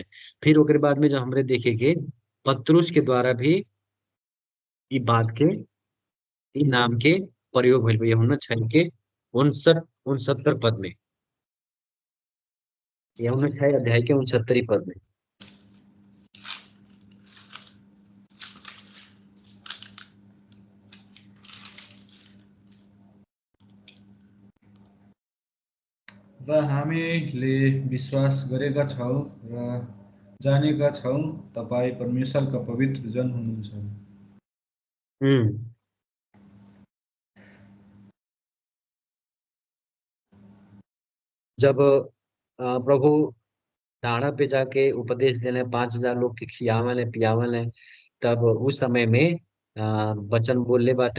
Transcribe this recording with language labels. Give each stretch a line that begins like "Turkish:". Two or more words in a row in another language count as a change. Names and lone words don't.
Bhojpuri: फिर ओकरे बाद में जब हमरे देखे के पतरुस के द्वारा भी ई बात के, ई नाम के प्रयोग भइल बा, यूहन्ना 6 के 69 पद में, यूहन्ना 6 अध्याय के 69 पद में।
Nepali: र हामीले विश्वास गरेका छौँ र जानेका छौँ तपाईँ परमेश्वरका पवित्र जन हुनुहुन्छ।
Bhojpuri: हम्म जब प्रभु डाढ़ा पे जाके उपदेश देने 5,000 लोग के खियावल है पियावल है, तब उस समय में वचन बोलले बाटा